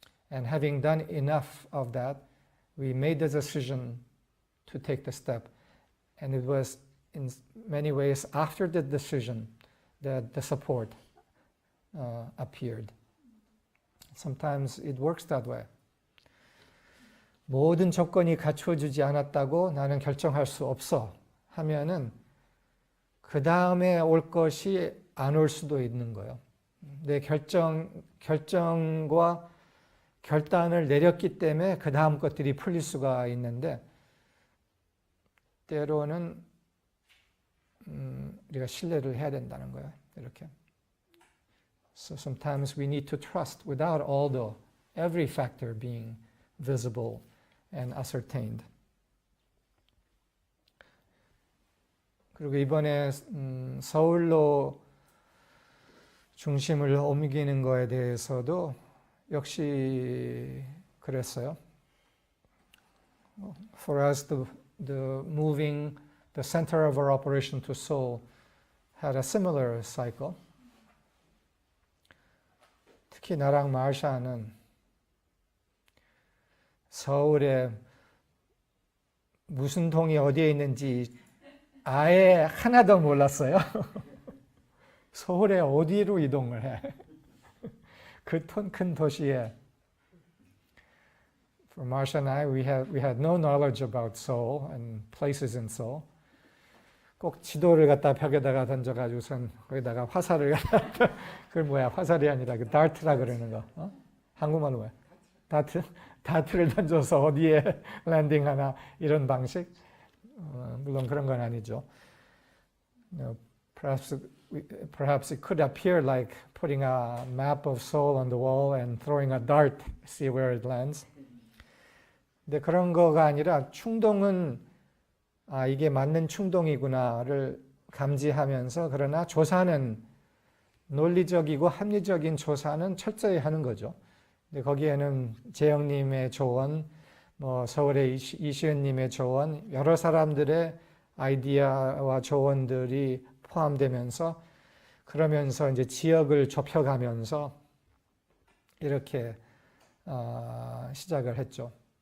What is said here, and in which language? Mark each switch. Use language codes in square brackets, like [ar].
[en] And having done enough of that, we made the decision to take the step. And it was in many ways after the decision that the support appeared. Sometimes it works that way. [ko] 모든 조건이 갖추어지지 않았다고 나는 결정할 수 없어 하면은 그 다음에 올 것이 안 올 수도 있는 거예요. 내 결정과 결단을 내렸기 때문에 그 다음 것들이 풀릴 수가 있는데 때로는 우리가 신뢰를 해야 된다는 거예요. 이렇게. [en] So sometimes we need to trust without every factor being visible and ascertained. [ko] 그리고 이번에 서울로 중심을 옮기는 거에 대해서도 역시 그랬어요. [en] For us, the moving the center of our operation to Seoul had a similar cycle. [ko] 특히 나랑 마샤는 서울에 무슨 동이 어디에 있는지 아예 하나도 몰랐어요. 서울에 어디로 이동을 해? 그 큰 도시에. [en] For Marsha and I, we had no knowledge about Seoul and places in Seoul. [ko] 꼭 지도를 갖다 벽에다가 던져가지고선 거기다가 화살을 갖다 그걸 뭐야? 화살이 아니라 그 다트라 그러는 거. 한국말로 뭐야? 다트를 던져서 어디에 랜딩하나 이런 방식. 물론 그런 건 아니죠. [en] Perhaps perhaps it could appear like putting a map of Seoul on the wall and throwing a dart, see where it lands. [ko] 근데 그런 거가 아니라 충동은 이게 맞는 충동이구나를 감지하면서 그러나 조사는 논리적이고 합리적인 조사는 철저히 하는 거죠. 근데 거기에는 재영님의 조언, 서울의 이시은님의 조언, 여러 사람들의 아이디어와 조언들이 포함되면서 그러면서 이제 지역을 좁혀가면서 이렇게 시작을 했죠.